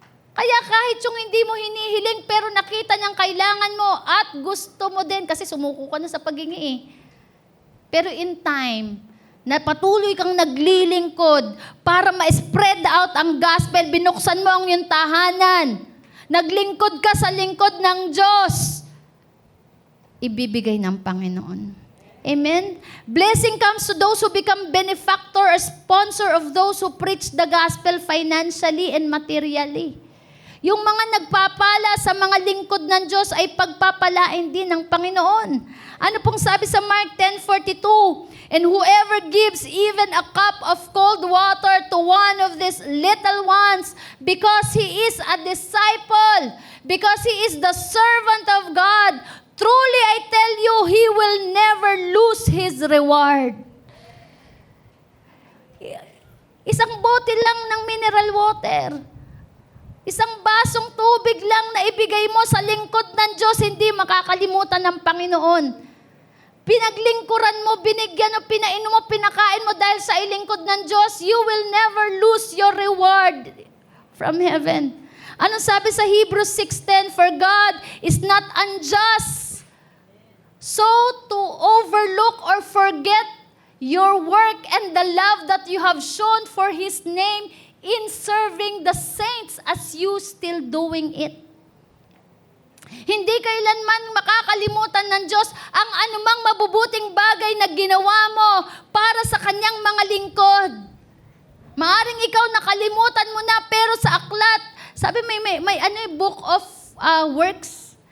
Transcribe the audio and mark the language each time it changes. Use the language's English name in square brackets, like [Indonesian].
[Filipino] Kaya kahit yung hindi mo hinihiling, pero nakita niyang kailangan mo at gusto mo din, kasi sumuko ka na sa paghingi Pero in time, na patuloy kang naglilingkod para ma-spread out ang gospel, binuksan mo ang iyong tahanan, naglingkod ka sa lingkod ng Diyos, ibibigay ng Panginoon. Amen? [English] Blessing comes to those who become benefactor or sponsor of those who preach the gospel financially and materially. [Filipino] Yung mga nagpapala sa mga lingkod ng Diyos ay pagpapalain din ng Panginoon. Ano pong sabi sa Mark 10:42? [English] And whoever gives even a cup of cold water to one of these little ones, because he is a disciple, because he is the servant of God, truly I tell you, he will never lose his reward. [Filipino] Isang bote lang ng mineral water. Isang basong tubig lang na ibigay mo sa lingkod ng Diyos, hindi makakalimutan ng Panginoon. Pinaglingkuran mo, binigyan mo, pinainom mo, pinakain mo dahil sa ilingkod ng Diyos, you will never lose your reward from heaven. Anong sabi sa Hebrews 6:10? [English] For God is not unjust so to overlook or forget your work and the love that you have shown for His name in serving the saints as you still doing it. [Filipino] Hindi kailanman makakalimutan ng Diyos ang anumang mabubuting bagay na ginawa mo para sa Kanyang mga lingkod. Maaring ikaw nakalimutan mo na, pero sa aklat, sabi may book of works.